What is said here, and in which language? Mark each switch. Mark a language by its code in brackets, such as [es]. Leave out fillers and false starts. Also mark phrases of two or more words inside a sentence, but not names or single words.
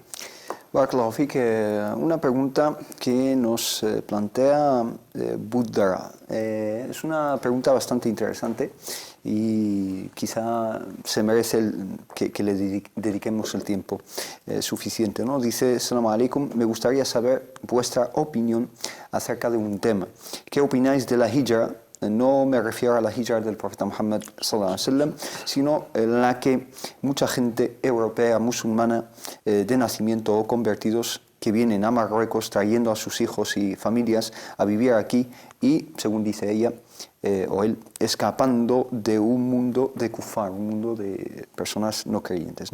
[ar] بارك الله فيك, [es] una pregunta que nos plantea Buddha. Es una pregunta bastante interesante y quizá se merece que le dediquemos el tiempo suficiente, ¿no? Dice: [ar] السلام عليكم, [es] me gustaría saber vuestra opinión acerca de un tema. ¿Qué opináis de la hijra? No me refiero a la hijra del profeta Muhammad [ar] صلى الله عليه وسلم, [es] sino en la que mucha gente europea, musulmana, de nacimiento o convertidos, que vienen a Marruecos trayendo a sus hijos y familias a vivir aquí y, según dice ella o él, escapando de un mundo de kufar, un mundo de personas no creyentes.